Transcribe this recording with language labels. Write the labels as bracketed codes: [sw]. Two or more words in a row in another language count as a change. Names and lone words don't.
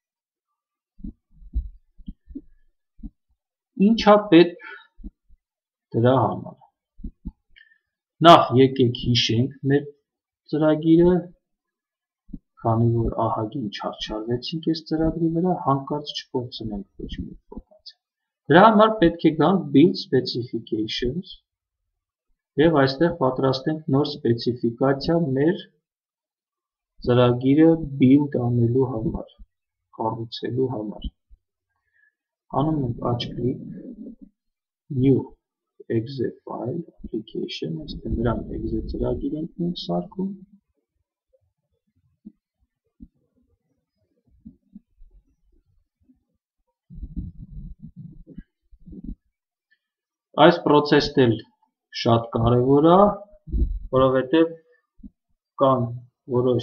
[hy] Ինչ է պետք դրա համար։ Նախ եկեք հիշենք մեր ծրագիրը, քանի որ ահագին չարչարվեցինք այս ծրագրի վրա, հանկարծ չկորցնենք ոչ մի ինֆորմացիա։ Դրա համար պետք է գանք [en] build specifications [hy] և այստեղ պատրաստենք նոր սպեցիֆիկացիա մեր ծրագիրը build անելու համար, կառուցելու համար։ Անում ենք աջ կլիկ, [en] new exe file application, [hy] այստեղ նրան exe ծրագիր ենք մենք սարքում։ Այս պրոցեսն էլ շատ կարևոր է, որովհետև կան որոշ